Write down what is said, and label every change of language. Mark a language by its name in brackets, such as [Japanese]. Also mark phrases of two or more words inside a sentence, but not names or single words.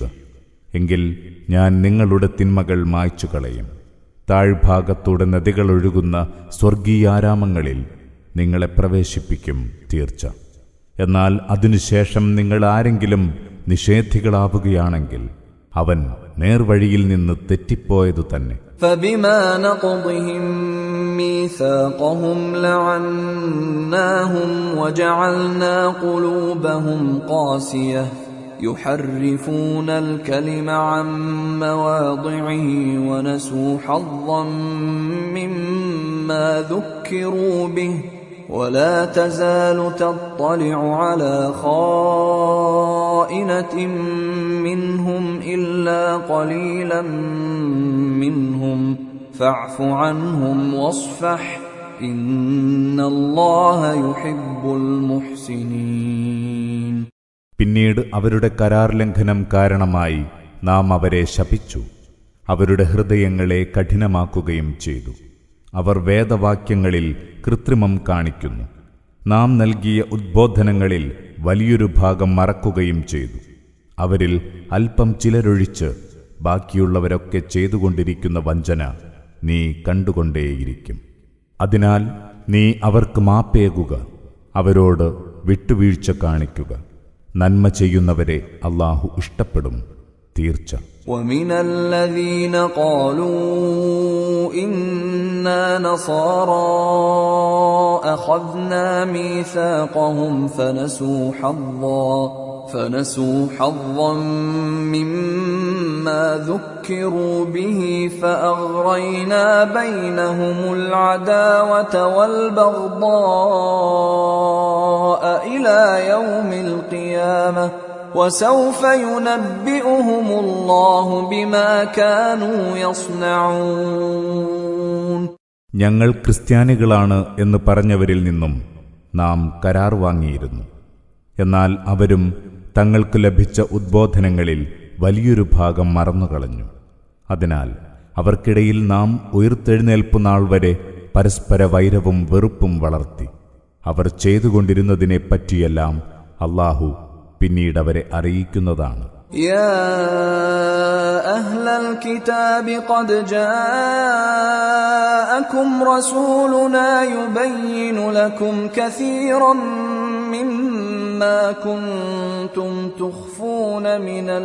[Malayalam] എങ്കിൽ ഞാൻ നിങ്ങളുടെ തിന്മകൾ മായ്ച്ചു കളയും. താഴ്ഭാഗത്തൂടെ നദികളൊഴുകുന്ന സ്വർഗീയാരാമങ്ങളിൽ നിങ്ങളെ പ്രവേശിപ്പിക്കും തീർച്ച. എന്നാൽ അതിനുശേഷം നിങ്ങൾ ആരെങ്കിലും നിഷേധികളാവുകയാണെങ്കിൽ അവൻ നേർവഴിയിൽ നിന്ന് തെറ്റിപ്പോയതു തന്നെ. [Arabic] فبما نقضهم ميثاقهم لعناهم وجعلنا قلوبهم قاسية يحرفون الكلم عن مواضعه ونسوا حظا مما ذكروا به ولا تزال تطلع على خائنة منهم إلا قليلا منهم فاعف عنهم واصفح إن الله يحب المحسنين. [Malayalam] പിന്നീട് അവരുടെ കരാർ ലംഘനം കാരണമായി നാം അവരെ ശപിച്ചു. അവരുടെ ഹൃദയങ്ങളെ കഠിനമാക്കുകയും ചെയ്തു. അവർ വേദവാക്യങ്ങളിൽ കൃത്രിമം കാണിക്കുന്നു. നാം നൽകിയ ഉദ്ബോധനങ്ങളിൽ വലിയൊരു ഭാഗം മറക്കുകയും ചെയ്തു. അവരിൽ അല്പം ചിലരൊഴിച്ച് ബാക്കിയുള്ളവരൊക്കെ ചെയ്തുകൊണ്ടിരിക്കുന്ന വഞ്ചന നീ കണ്ടുകൊണ്ടേയിരിക്കും. അതിനാൽ നീ അവർക്ക് മാപ്പേകുക, അവരോട് വിട്ടുവീഴ്ച കാണിക്കുക. നന്മ ചെയ്യുന്നവരെ അല്ലാഹു ഇഷ്ടപ്പെടും തീർച്ച. [Arabic] ومن الذين قالوا إنا نصارى أخذنا ميثاقهم فنسوا حظا مما ذكروا به فأغرينا بينهم العداوة والبغضاء إلى يوم القيامة وسوف ينبئهم الله بما كانوا يصنعون. [Malayalam] ഞങ്ങൾ ക്രിസ്ത്യാനികളാണ് എന്ന് പറഞ്ഞവരിൽ നിന്നും നാം കരാർ വാങ്ങിയിരുന്നു. എന്നാൽ അവരും തങ്ങൾക്ക് ലഭിച്ച ഉദ്ബോധനങ്ങളിൽ വലിയൊരു ഭാഗം മറന്നുകളഞ്ഞു. അതിനാൽ അവർക്കിടയിൽ നാം ഉയർത്തെഴുന്നേൽപ്പ് നാൾ വരെ പരസ്പര വൈരവും വെറുപ്പും വളർത്തി. അവർ ചെയ്തുകൊണ്ടിരുന്നതിനെപ്പറ്റിയെല്ലാം അല്ലാഹു പിന്നീട് അവരെ അറിയിക്കുന്നതാണ്. [Arabic] يا أهل الكتاب قد جاءكم رسولنا يبين لكم كثيرا مما كنتم تخفون من